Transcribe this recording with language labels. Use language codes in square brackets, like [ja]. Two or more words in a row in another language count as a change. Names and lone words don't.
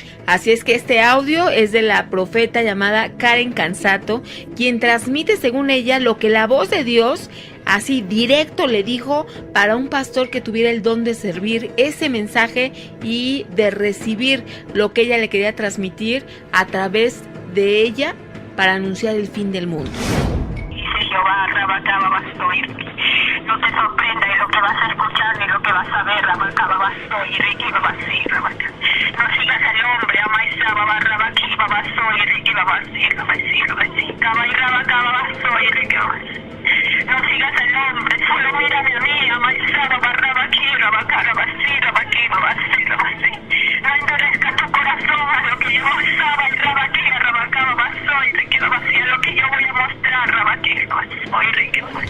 [es] Así es que este audio es de la profeta llamada Karen Cansato, quien transmite, según ella, lo que la voz de Dios así directo le dijo para un pastor que tuviera el don de servir ese mensaje y de recibir lo que ella le quería transmitir a través de ella para anunciar el fin del mundo. Jehová, Rabacaba Bastoy, no te sorprenda de lo que vas a escuchar ni lo que vas a ver, Rabacaba Bastoy, Ricky Babasí, Rabaca. No sigas al hombre, Amaizaba, Rabaki, Babasoy, Ricky Babasí, Rabasí, Cabay, Rabacaba Bastoy, Ricky Babasí. No sigas al hombre, solo mírame a mí, Amaizaba, Rabaki, Rabaca, Rabasí, Rabaki, Babasí, Rabasí. No endurezca tu corazón a lo que yo usaba, Rabaki, Rabacaba Bastoy, Ricky Babasí, a lo que yo voy a mostrar, Rabaki, Bastoy, Ricky Babasí.